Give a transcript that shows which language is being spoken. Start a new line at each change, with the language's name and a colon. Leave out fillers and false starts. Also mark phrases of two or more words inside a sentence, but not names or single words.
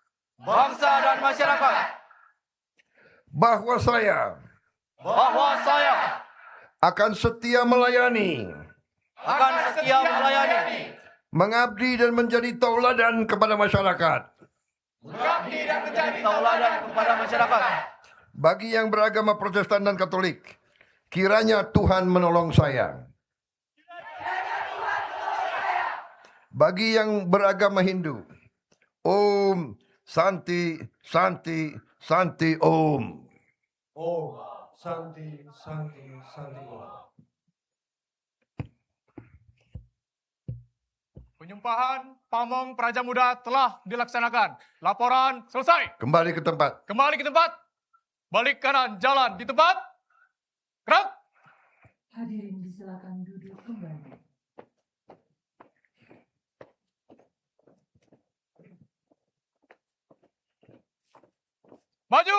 Indonesian: Bahwa saya akan setia melayani, mengabdi dan menjadi tauladan kepada masyarakat. Bagi yang beragama Protestan dan Katolik, kiranya Tuhan menolong saya. Bagi yang beragama Hindu,
Sanskrit: ॐ शान्ति शान्ति शान्ति ॐ. ॐ शान्ति शान्ति शान्ति ॐ.
Indonesian: Penyumpahan Pamong Praja Muda telah dilaksanakan. Laporan selesai. Kembali ke tempat. Kembali ke tempat. Balik kanan, jalan di tempat. Gerak. Hadirin disilakan duduk kembali. Maju.